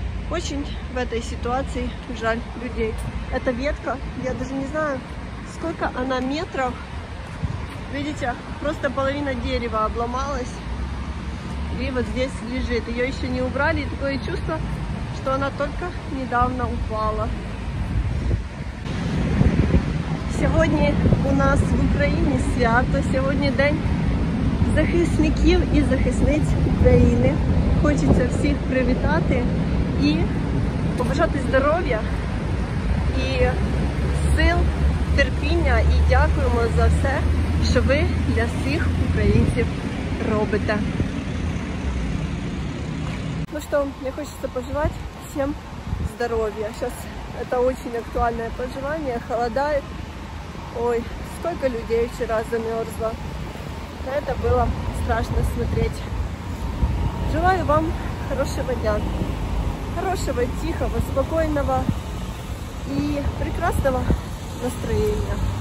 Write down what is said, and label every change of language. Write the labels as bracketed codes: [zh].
[ru] Очень в этой ситуации жаль людей. Эта ветка, я даже не знаю, сколько она метров. Видите, просто половина дерева обломалась. И вот здесь лежит. Ее еще не убрали. И такое чувство, что она только недавно упала. [uk] Сьогодні у нас в Україні свято. Сьогодні день захисників і захисниць України. Хочеться всіх привітати і побажати здоров'я і сил, терпіння. І дякуємо за все, що ви для всіх українців робите. [ru] Ну что, мне хочется пожелать всем здоровья. Сейчас это очень актуальное пожелание. Холодает. Ой, сколько людей вчера замерзло. На это было страшно смотреть. Желаю вам хорошего дня. Хорошего, тихого, спокойного и прекрасного настроения.